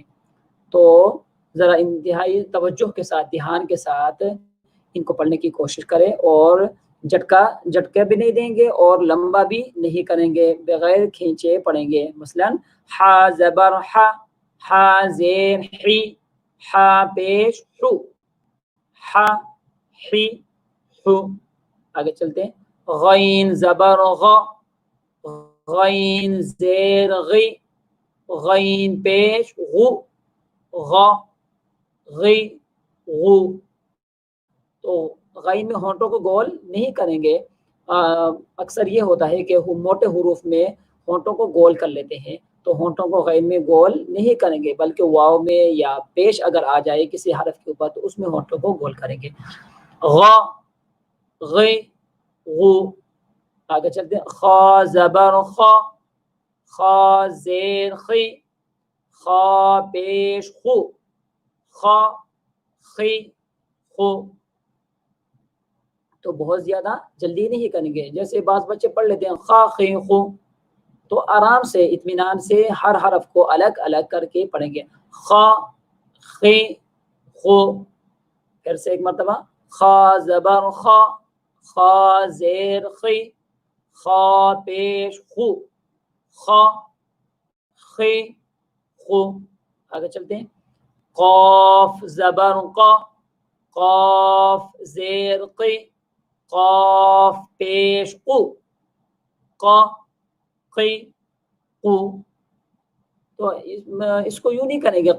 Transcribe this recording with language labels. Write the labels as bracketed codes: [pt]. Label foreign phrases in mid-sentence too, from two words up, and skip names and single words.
[ur] تو ذرا انتہائی توجہ کے ساتھ، دھیان کے ساتھ ان کو پڑھنے کی کوشش کریں، اور جھٹکا بھی نہیں دیں گے اور لمبا بھی نہیں کریں گے، بغیر کھینچے پڑھیں گے. مثلا ح زبر ح، ح زیر حی، ح پیش حو، ح حی حو. آگے چلتے ہیں. غین زبر غ، غین زیر غی، غین پیش غو، غ غی غو. تو غین میں ہونٹوں کو گول نہیں کریں گے. اکثر یہ ہوتا ہے کہ موٹے حروف میں ہونٹوں کو گول کر لیتے ہیں، تو ہونٹوں کو غین میں گول نہیں کریں گے، بلکہ واو میں یا پیش اگر آ جائے کسی حرف کے اوپر تو اس میں ہونٹوں کو گول کریں گے. غ غی غو. آگے چلتے ہیں. خا زبر خا، خا زیر خی، خا پیش خو، خا خی خو. تو بہت زیادہ جلدی نہیں کریں گے. جیسے بعض بچے پڑھ لیتے ہیں خا خی خو، تو آرام سے اطمینان سے ہر حرف کو الگ الگ کر کے پڑھیں گے. خا خی خو. پھر سے ایک مرتبہ. خا زبر خا، خا زیر خی، خا پیش خو، خا خی خو. آگے چلتے ہیں. قاف زبر قا، قاف زیر قی، قاف پیش قو، قا قی قو. تو اس کو یوں نہیں کریں گے.